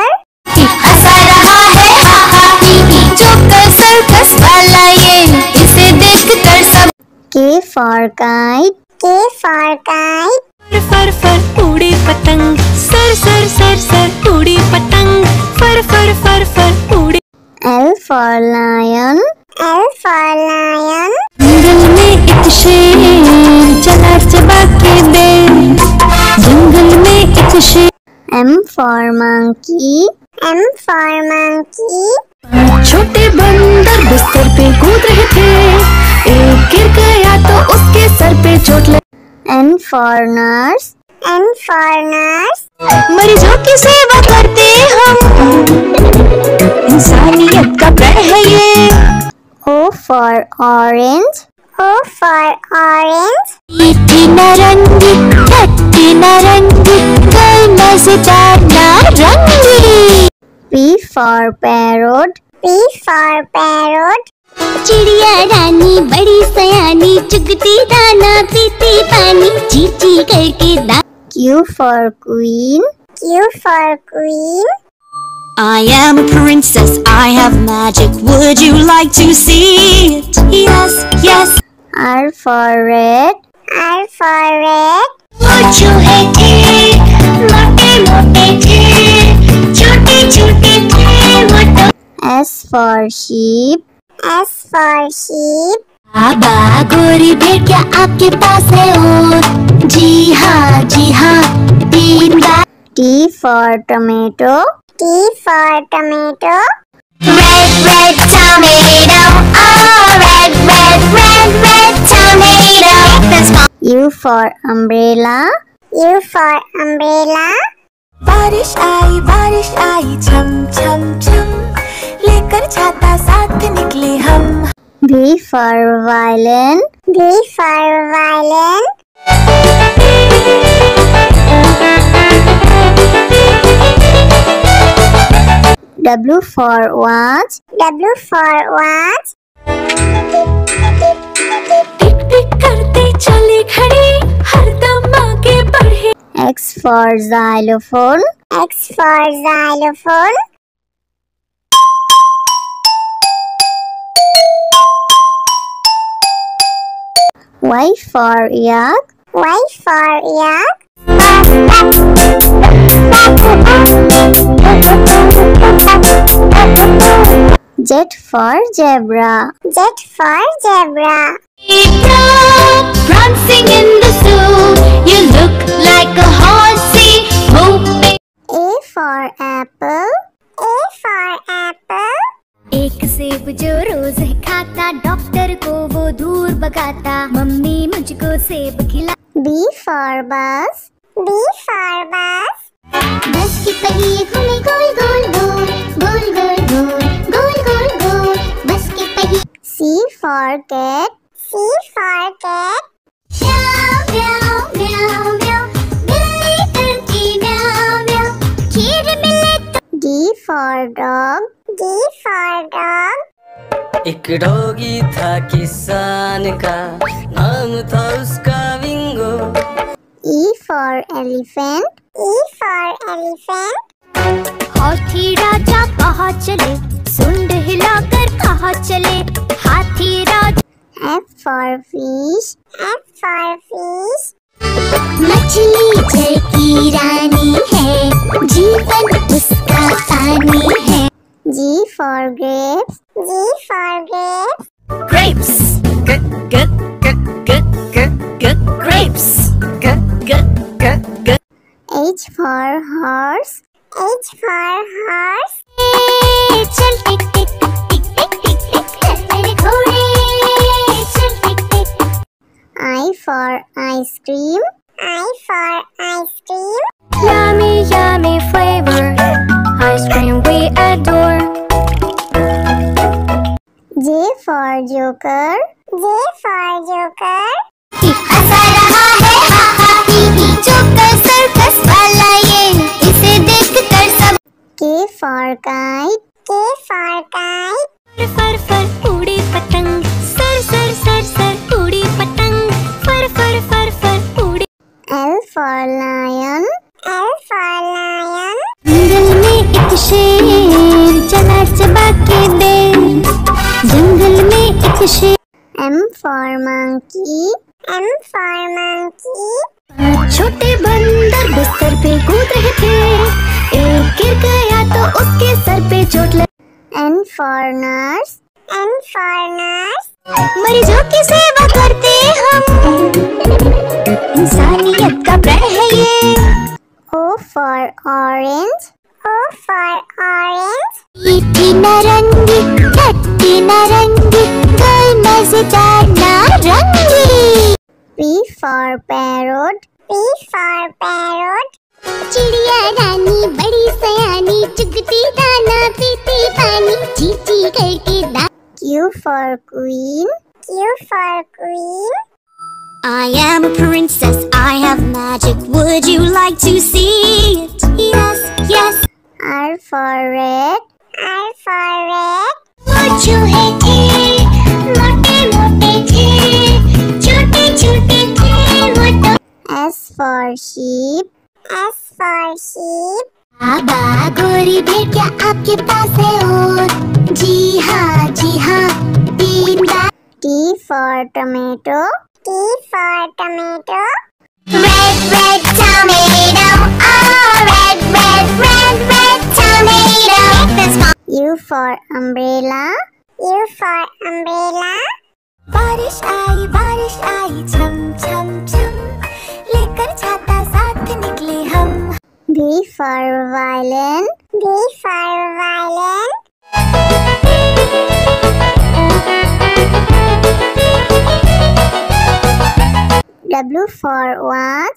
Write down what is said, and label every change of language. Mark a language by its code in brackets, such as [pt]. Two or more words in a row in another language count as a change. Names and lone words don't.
[hi] हंसा रहा है हा हा ही ही, जोकर सर्कस वाला ये, इसे देख कर सब। [en] K for kite. K for kite. [hi] फर फर उड़ी पतंग, सर सर सर सर उड़ी पतंग, फर फर फर फर उड़ी। [en] L for lion. L for lion. [hi] जंगल में एक शेर चला चबा के बेर, जंगल में एक शेर। [en] M for monkey. M for monkey. [hi] छोटे बंदर बिस्तर पे कूद रहे थे, एक गिर गया तो उसके सर पे चोट लगी। [en] N for nurse. N for nurse. [hi] मरीजों की सेवा करते हम, इंसानियत का प्रण है ये। [en] O for orange. O for orange. [hi] मीठी नारंगी, खट्टी नारंगी, कोई मजेदार नारंगी। [en] P for parrot. P for parrot. [hi] चिड़िया रानी बड़ी सयानी, चुगती दाना पीती पानी, चींची करके दा। [en] Q for queen. Q for queen. I am a princess, I have magic, would you like to see it? Yes, yes. R for red. R for red. [hi] वो चूहे थे, मोटे मोटे थे, छोटे छोटे थे वो तो। [en] S for sheep. S for sheep. [hi] बाबा गोरी भेड़ क्या आपके पास है और? जी हाँ 3 बार। [en] T for tomato. T for tomato. Red red tomato, oh red red red red tomato. That's my U for umbrella. U for umbrella. [hi] बारिश आई छम छम छम, लेकर छाता साथ निकले हम। [en] V for violin. V for violin. W for watch. W for watch. [hi] टिक टिक करते चले खड़े, हरदम आगे बढ़े। [en] X for xylophone. X for xylophone. Y for yak. Y for yak. Z for zebra. Z for zebra. Prancing in the zoo, you look like a horsey, hoping. A for apple. A for apple. [hi] एक सेब जो रोज खाता, डॉक्टर को वो दूर भगाता, मम्मी मुझको सेब खिला। [en] B for bus. B for bus. [hi] बस की पहिए घूमे गोल गोल गोल, गोल गोल गोल, गोल गोल गोल, बस की पहिए। [en] C for cat. C for cat. [hi] म्याऊ म्याऊ म्याऊ म्याऊ, बिल्ली करती म्याऊ म्याऊ, खीर मिले तो। [en] D for dog. D for dog. [hi] एक डॉगी था किसान का, नाम था उसका विंगो। [en] E for elephant. E for elephant. [hi] हाथी राजा कहाँ चले, सुंड हिलाकर कहाँ चले, हाथी राजा। [en] F for fish. F for fish. [hi] मछली जल की रानी है, जीवन उसका पानी है। [en] G for grapes. G for grapes. Grapes. Grapes. H for horse. H for horse. [hi] चल टिक टिक टिक टिक टिक टिक चल मेरे घोड़े, चल टिक टिक। [en] I for ice cream. I for ice cream. Yummy yummy flavor, ice cream we adore. J for joker. J for joker. [hi] हंसा रहा है हा हा ही ही, जोकर सर्कस वाला ये, इसे देखकर सब। [en] K for kite. K for kite. [hi] फर फर उड़ी पतंग, सर सर सर सर उड़ी पतंग, फर फर फर फर उड़ी। [en] L for lion. L for lion. [hi] जंगल में एक शेर चला चबा के दे, जंगल में एक शेर। [en] M for monkey. M for monkey. [hi] छोटे बंदर बिस्तर पे कूद रहे थे, एक गिर गया तो उसके सर पे चोट लगी। [en] N for nurse. N for nurse. [hi] मरीजों की सेवा करते हम, इंसानियत का प्रण है ये। [en] O for orange. O for orange. [hi] मीठी नारंगी, खट्टी नारंगी, कोई मजेदार नारंगी। [en] P for parrot. P for parrot. [hi] चिड़िया रानी बड़ी सयानी, चुगती दाना पीती पानी, चींची करके दा। [en] Q for queen. Q for queen. I am a princess, I have magic. Would you like to see it? Yes, yes. R for red. R for red. [hi] वो चूहे थे, मोटे मोटे थे, छोटे छोटे थे वो तो। [en] S for sheep. S for sheep. [hi] बाबा गोरी भेड़िया आपके पास है और, जी हाँ 3 बार। [en] T for tomato. T for tomato. Red red tomato, oh red red red red tomato. U for umbrella. U for umbrella. [hi] बारिश आई छम छम छम, लेकर छाता साथ निकले हम। [en] V for violin. V for violin. W for watch.